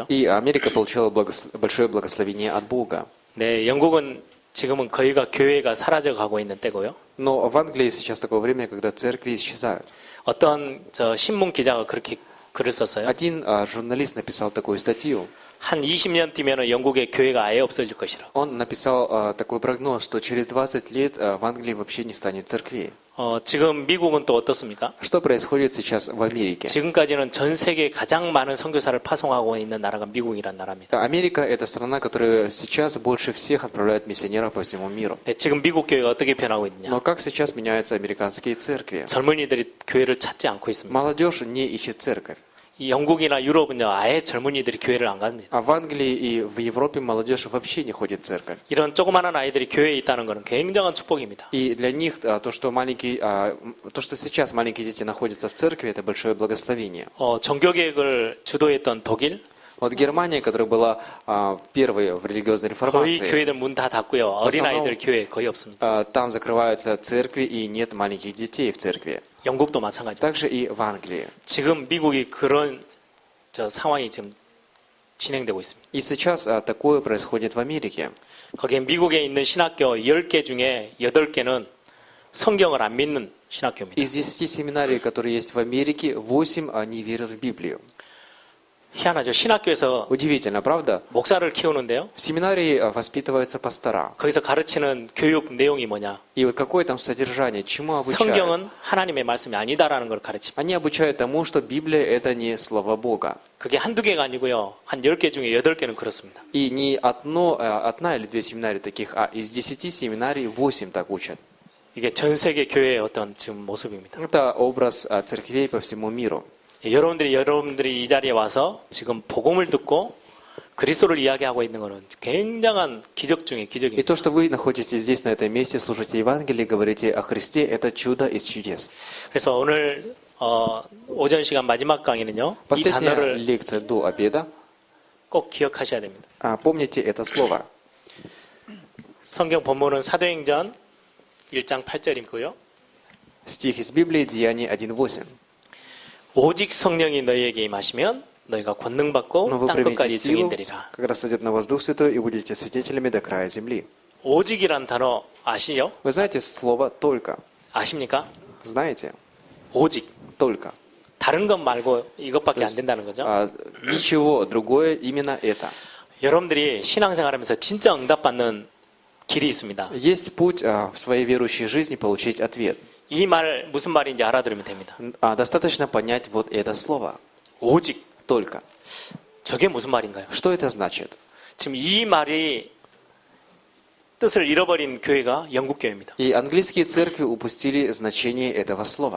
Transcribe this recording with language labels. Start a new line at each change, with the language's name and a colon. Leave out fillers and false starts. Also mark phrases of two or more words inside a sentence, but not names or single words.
Russian: И Америка получила большое благословение от Бога.
Korean: 네, 영국은 지금은 거의가 교회가 사라져 가고 있는 때고요.
Russian: Но в Англии сейчас такое время, когда церкви исчезают.
Korean: 어떤 신문 기자가 그렇게 글을 썼어요.
Russian: Один журналист написал такую статью.
Korean: 한 20년 뒤면은 영국의 교회가 아예 없어질 것이라.
Russian: Он написал такой прогноз, что через 20 лет в Англии вообще не станет церквей.
Korean: 지금 미국은 또 어떻습니까?
Russian: Что происходит сейчас в Америке?
Korean: 지금까지는 전 세계에 가장 많은 선교사를 파송하고 있는 나라가 미국이란 나라입니다.
Russian: Америка – это страна, которая сейчас больше всех отправляет миссионеров по всему миру.
Korean: 네, 지금 미국 교회가 어떻게 변하고 있느냐?
Russian: Но как сейчас меняются американские церкви?
Korean: 젊은이들이 교회를 찾지 않고 있습니다.
Russian: Молодежь не ищет церковь.
Korean: 이 영국이나 유럽은요, 아예 젊은이들이 교회를 안 갑니다.
Russian: А в Англии и в Европе молодежь вообще не ходит в церковь.
Korean: 이런 조그마한 아이들이 교회에 있다는 것은 굉장한 축복입니다.
Russian: И для них то, что сейчас маленькие дети находятся в церкви, это большое благословение.
Korean: 종교개혁을 주도했던 독일,
Russian: Вот Германия, которая была первой в религиозной
Korean: 거의
Russian: реформации,
Korean: 교회들 문 다 닫고요. 어린 아이들 교회 거의 없습니다.
Russian: там закрываются церкви и нет маленьких детей в церкви.
Korean: 영국도 마찬가지입니다.
Russian: Также и в Англии.
Korean: 지금 미국이 그런 상황이 지금 진행되고 있습니다.
Russian: И сейчас такое происходит в Америке.
Korean: 거기에 미국에 있는 신학교 10개 중에 8개는 성경을 안 믿는 신학교입니다.
Russian: Из 10 семинарий, которые есть в Америке, 8 не верят в Библию.
Korean: 희한하죠. 신학교에서
Russian: Удивительно, правда?
Korean: 목사를 키우는데요.
Russian: В семинарии воспитываются пастора.
Korean: 거기서 가르치는 교육 내용이 뭐냐?
Russian: И вот какое там содержание, чему обучают?
Korean: 성경은 하나님의 말씀이 아니다라는 걸 가르칩니다.
Russian: Они обучают тому, что Библия это не слово Бога.
Korean: 그게 한두 개가 아니고요. 한 10개 중에 8개는 그렇습니다.
Russian: И не одна или две семинарии таких, а из 10 семинарий 8 так учат.
Korean: 이게 전 세계 교회의 어떤 지금 모습입니다.
Russian: Это образ церквей по всему миру.
Korean: 여러분들이 이 자리에 와서 지금 복음을 듣고 그리스도를 이야기하고 있는 것은 굉장한 기적 중의
Russian: И
Korean: 기적입니다.
Russian: то, что вы находитесь здесь, на этом месте, служите Евангелие, говорите о Христе, это чудо из чудес.
Korean: 그래서 오늘 오전 시간 마지막 강의는요. 이
Russian: Последняя
Korean: 단어를
Russian: лекция до обеда.
Korean: 꼭 기억하셔야 됩니다.
Russian: Помните это слово.
Korean: 성경 본문은 사도행전 1장 8절이고요.
Russian: Стих из Библии, Деяния 1:8.
Korean: 오직 성령이 너희에게 임하시면 너희가 권능
Russian: Но
Korean: 받고
Russian: вы
Korean: 땅
Russian: примете
Korean: 끝까지
Russian: силу,
Korean: 증인되리라.
Russian: когда сойдет на вас Дух Святой, и будете свидетелями до края земли.
Korean: 오직이란 단어 아시죠?
Russian: Вы знаете слово «только»?
Korean: 아십니까?
Russian: Знаете?
Korean: 오직.
Russian: «Только».
Korean: 다른 것 말고 이것밖에 안 된다는 거죠.
Russian: Ничего другое, именно это.
Korean: 여러분들이 신앙생활하면서 진짜 응답받는 길이 있습니다.
Russian: Есть путь в своей верующей жизни получить ответ.
Korean: 이 말 무슨 말인지 알아들으면 됩니다.
Russian: Достаточно понять вот это слово.
Korean: 오직.
Russian: «Только».
Korean: 저게 무슨 말인가요?
Russian: Что это значит?
Korean: 지금 이 말이 뜻을 잃어버린 교회가 영국 교회입니다.
Russian: И английские церкви упустили значение этого слова.